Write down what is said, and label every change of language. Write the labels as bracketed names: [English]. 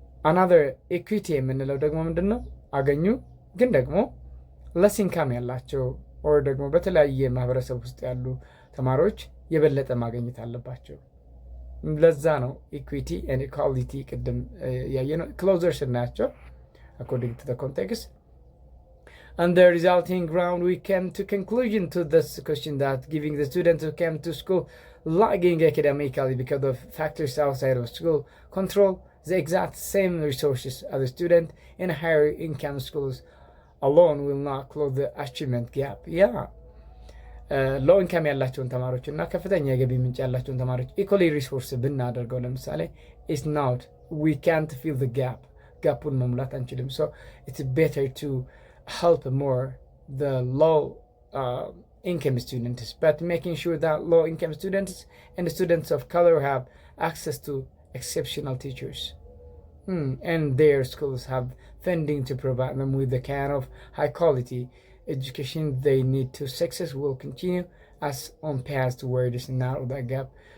[Amharic] Another equity የምንለው ደግሞ ምንድን ነው? አገኙ ግን ደግሞ ለስ ኢንካም ያላቸው or ደግሞ በተለያየ ማህበረሰብ ውስጥ ያሉ ተማሪዎች የበለጠ ማግኘት አለባቸው። ለዛ ነው ኢኩዊቲ ኤንድ ኢኳሊቲ ቅድም ያየነው ክሎዘር ስናያቸው [English] according to the context. And the resulting ground, we came to conclusion to this question that giving the students who came to school lagging academically because of factors outside of school control the exact same resources as a student in higher income schools alone will not close the achievement gap. Yeah. [Amharic] ሎው ኢንካም ያላቸውን ተማሪዎች እና ከፍተኛ የገቢ ምንጭ ያላቸውን ተማሪዎች ኢኮሊ ሪሶርስ ብናደርገው ለምሳሌ [English] is not, we can't fill the [Amharic] ጋፑን መሙላት አንችልም. [English] So it's better to help more the low income students, but making sure that low income students and students of color have access to exceptional teachers. And their schools have funding to provide them with the kind of high quality education they need to success will continue as on past towards narrow that gap.